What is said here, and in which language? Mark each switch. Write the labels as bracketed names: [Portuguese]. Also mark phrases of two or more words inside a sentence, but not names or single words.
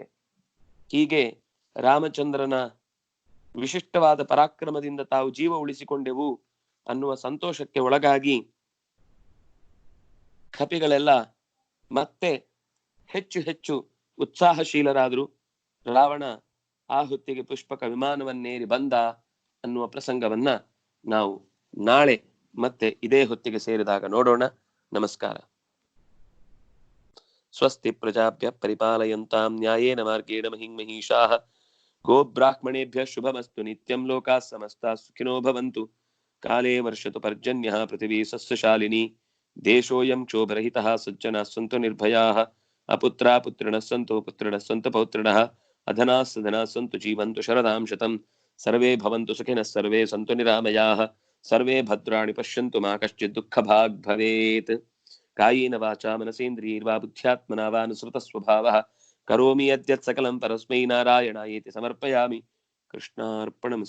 [Kannada] ಹೀಗೆ ರಾಮಚಂದ್ರನ ವಿಶಿಷ್ಟವಾದ ಪರಾಕ್ರಮದಿಂದ ತಾವು ಜೀವ ಉಳಿಸಿಕೊಂಡೆವು ಅನ್ನುವ ಸಂತೋಷಕ್ಕೆ ಒಳಗಾಗಿ ಕಪಿಗಳೆಲ್ಲ ಮತ್ತೆ ಹೆಚ್ಚು ಹೆಚ್ಚು ಉತ್ಸಾಹಶೀಲರಾದ್ರು. ರಾವಣ ಆ ಹೊತ್ತಿಗೆ ಪುಷ್ಪಕ ವಿಮಾನವನ್ನೇರಿ ಬಂದ ಅನ್ನುವ ಪ್ರಸಂಗವನ್ನ ನಾವು ನಾಳೆ ಮತ್ತೆ ಇದೇ ಹೊತ್ತಿಗೆ ಸೇರಿದಾಗ ನೋಡೋಣ. [Sanskrit] ನಮಸ್ಕಾರ. ಸ್ವಸ್ತಿ ಪ್ರಜಾಭ್ಯ ಪರಿಪಾಲಯಂತಾಂ ನ್ಯಾಯೇನ ಮಾರ್ಗೇಣ ಮಹಿಂ ಮಹಿಷಾಃ ಗೋಬ್ರಾಹ್ಮಣೇಭ್ಯ ಶುಭಮಸ್ತು ನಿತ್ಯಂ ಲೋಕಾಃ ಸಮಸ್ತಾಃ ಸುಖಿನೋ ಭವಂತು. ಕಾಲೇ ವರ್ಷತು ಪರ್ಜನ್ಯಃ ಪೃಥಿವೀ ಸಸ್ಯಶಾಲಿನಿ ದೇಶೋಯಂ ಕ್ಷೋಭರಹಿತಃ ಸಜ್ಜನಾಃ ಸಂತು ನಿರ್ಭಯಾಃ ಅಪುತ್ರಾ ಪುತ್ರಿಣಃ ಸಂತು ಪುತ್ರಿಣಃ ಸಂತು ಪೌತ್ರಿಣಃ ಅಧನಾಃ ಸಧನಾಃ ಸಂತು ಜೀವಂತು ಶರದಾಂ ಶತಂ ಸರ್ವೇ ಭವಂತು ಸುಖಿನಃ ಸರ್ವೇ ಸಂತು ನಿರಾಮಯಾಃ ಸರ್ವೇ ಭದ್ರಾಣಿ ಪಶ್ಯಂತು ಮಾ ಕಶ್ಚಿತ್ ದುಃಖಭಾಗ್ ಭವೇತ್. ಕಾಯೇನ ವಾಚಾ ಮನಸೇಂದ್ರಿಯೈರ್ವಾ ಬುದ್ಧ್ಯಾತ್ಮನಾ ವಾ ಅನುಸೃತ ಸ್ವಭಾವಃ ಕರೋಮಿ ಯದ್ಯತ್ ಸಕಲಂ ಪರಸ್ಮೈ ನಾರಾಯಣಾಯೇತಿ ಸಮರ್ಪಯಾಮಿ.